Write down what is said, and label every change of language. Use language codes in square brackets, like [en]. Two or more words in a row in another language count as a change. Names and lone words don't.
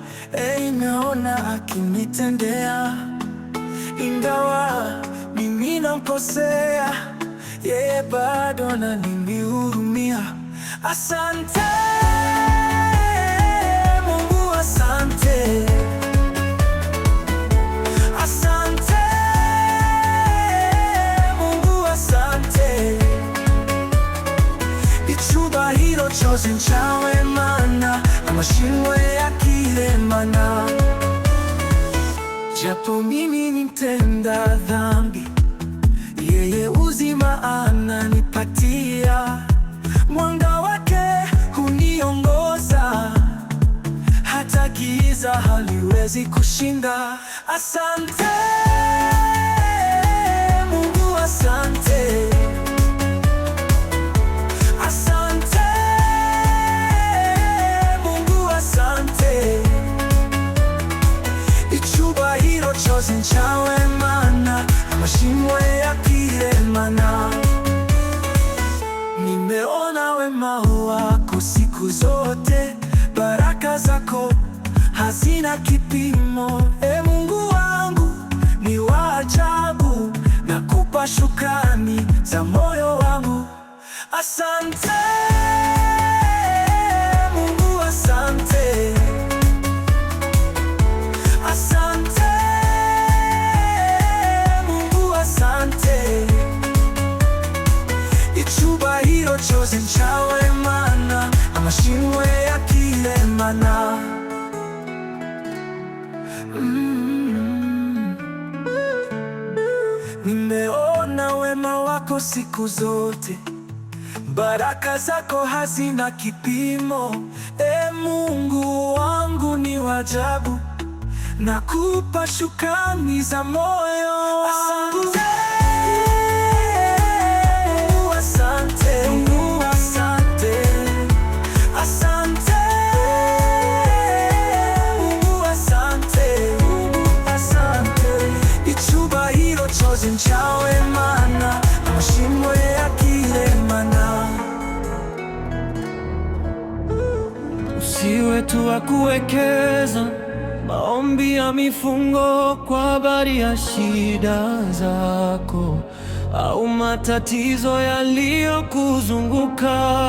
[sw] Hey, nimeona akinitendea. Ingawa mimi namkosea, yeye bado ananihurumia. Asante, Mungu, asante. Asante, Mungu, asante. [rw] Icyubahiro cyose ncawe Mana, amashimwe yakire Mana. [sw] Japo mimi ni mtenda dhambi, yeye uzima ananipatia. Mwanga wake huniongoza, hata giza haliwezi kushinda. Asante, Mungu asante. Asante, Mungu asante. [rw] Icyubahiro cyose ncawe Mana, amashimwe yakire Mana. [sw] Nimeona wema wako siku zote, baraka zako hazina kipimo. Ee Mungu wangu, ni wa ajabu, nakupa shukrani za moyo wangu. Asante, Mungu, asante. Asante, Mungu, asante. [rw] Icyubahiro cyose cyawe, Mana, amashimwe yakire, Mana. Mm. [sw] Nimeona wema wako siku zote, baraka zako hazina kipimo. Ee Mungu wangu, ni wa ajabu. Nakupa shukrani. shukrani za moyo. Asante. Mungu asante. Mungu asante. Asante. Mungu asante. Mungu asante. [rw] Icyubahiro cyose ncyawe Mana, amashimwe yakire Mana. [sw] Usiwe tu wa kuwekeza maombi ya mifungo kwa habari ya shida zako au matatizo yaliyokuzunguka.